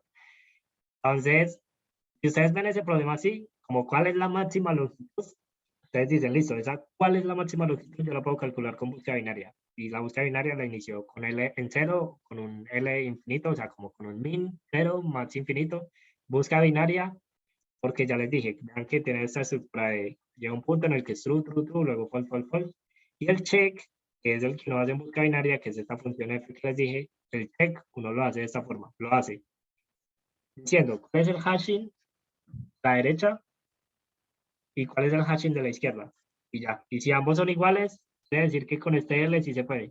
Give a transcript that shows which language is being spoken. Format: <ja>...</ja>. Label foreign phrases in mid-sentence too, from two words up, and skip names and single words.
<es>Entonces, si ustedes ven ese problema así, como cuál es la máxima longitud, ustedes dicen, listo, ¿cuál es la máxima longitud? Yo la puedo calcular con búsqueda binaria. y la búsqueda binaria la inició con L en cero, con un L infinito, o sea, como con un min, cero, max infinito. Búsqueda binaria, porque ya les dije, vean que tiene esta estructura de, llega un punto en el que es</es> <en>true, true, true,</en> <es>luego</es> <en>false, false, false.</en> <es>Y el check, que es el que uno hace en búsqueda binaria, que es esta función f que les dije, el check uno lo hace de esta forma, lo hace diciendo cuál es el hashing a la derecha y cuál es el hashing de la izquierda. Y ya. Y si ambos son iguales, quiere decir que con este L sí se puede.</es>